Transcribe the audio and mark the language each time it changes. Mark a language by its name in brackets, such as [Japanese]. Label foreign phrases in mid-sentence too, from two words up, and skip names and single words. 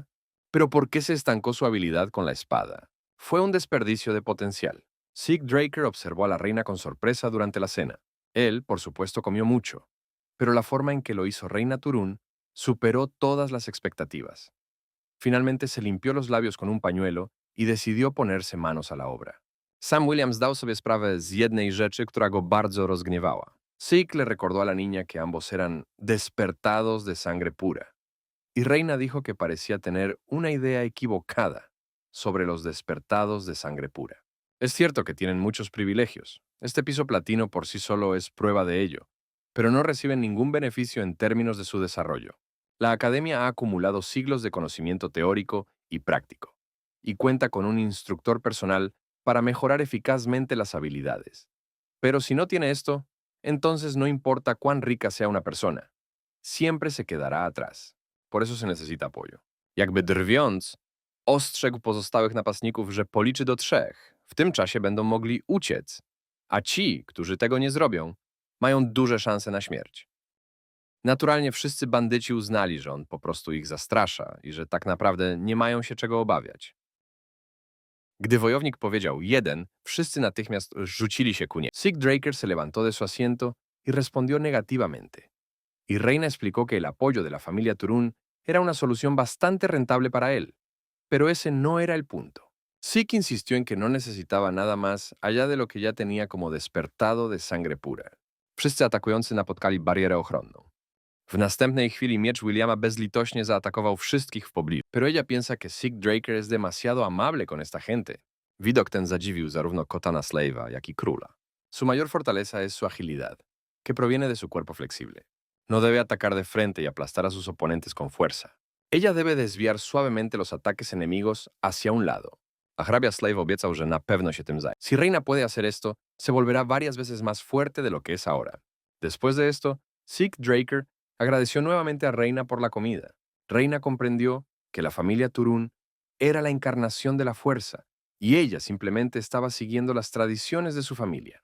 [Spanish] ¿Pero por qué se estancó su habilidad con la espada? Fue un desperdicio de potencial. Sig Draker observó a la reina con sorpresa durante la cena. Él, por supuesto, comió mucho, pero la forma en que lo hizo Reina Turun superó todas las expectativas. Finalmente se limpió los labios con un pañuelo y decidió ponerse manos a la obra. [Polish] Sam Williams zdał sobie sprawę z jednej rzeczy, która go bardzo rozgniewała. [Spanish] Sig le recordó a la niña que ambos eran despertados de sangre pura, y Reina dijo que parecía tener una idea equivocada sobre los despertados de sangre pura. Es cierto que tienen muchos privilegios. Este piso platino por sí solo es prueba de ello, pero no reciben ningún beneficio en términos de su desarrollo. La academia ha acumulado siglos de conocimiento teórico y práctico, y cuenta con un instructor personal para mejorar eficazmente las habilidades. Pero si no tiene esto, entonces no importa cuán rica sea una persona, siempre se quedará atrás. Por eso se necesita apoyo. [Polish] Jakby drwiąc, ostrzegł pozostałych napastników, że policzy do 3. W tym czasie będą mogli uciec, a ci, którzy tego nie zrobią, mają duże szanse na śmierć. Naturalnie wszyscy bandyci uznali, że on po prostu ich zastrasza i że tak naprawdę nie mają się czego obawiać. Gdy wojownik powiedział 1, wszyscy natychmiast rzucili się ku niemu. [Spanish] Sig Draker se levantó de su asiento y respondió negativamente. Y Reina explicó que el apoyo de la familia Turun era una solución bastante rentable para él, pero ese no era el punto. Sig insistió en que no necesitaba nada más allá de lo que ya tenía como despertado de sangre pura. [Polish] Wszyscy atakujący napotkali barierę ochronną. W następnej chwili miecz Williama bezlitośnie zaatakował wszystkich w pobliżu. [Spanish] Pero ella piensa que Sick Draker es demasiado amable con esta gente. [Polish] Widok ten zadziwił zarówno Kotana Slave'a, jak i króla. [Spanish] Su mayor fortaleza es su agilidad, que proviene de su cuerpo flexible. No debe atacar de frente y aplastar a sus oponentes con fuerza. Ella debe desviar suavemente los ataques enemigos hacia un lado. [Polish] A hrabia Slave obiecał, że na pewno się tym zajmie. [Spanish] Si Reina puede hacer esto, se volverá varias veces más fuerte de lo que es ahora. Después de esto, Sick Draker agradeció nuevamente a Reina por la comida. Reina comprendió que la familia Turun era la encarnación de la fuerza, y ella simplemente estaba siguiendo las tradiciones de su familia.